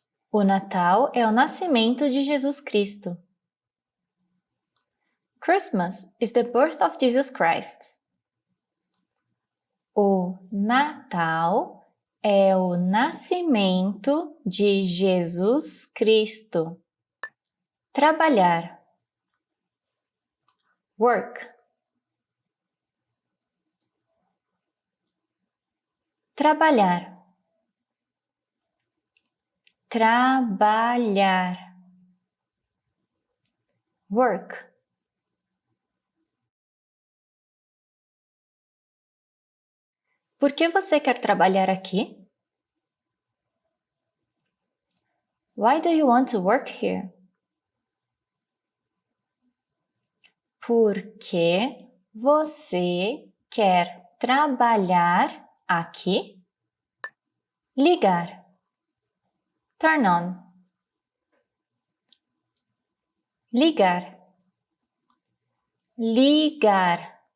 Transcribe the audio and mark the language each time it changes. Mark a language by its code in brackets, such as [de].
[pt] O Natal é o nascimento de Jesus Cristo. [en] Christmas is the birth of Jesus Christ. [pt] O Natal é o nascimento de Jesus Cristo. Trabalhar. [en] Work. [pt] Trabalhar. Trabalhar. [en] Work. [pt] Por que você quer trabalhar aqui? [en] Why do you want to work here? [pt] Por que você quer trabalhar aqui? Ligar. [en] Turn on. [pt] Ligar. Ligar.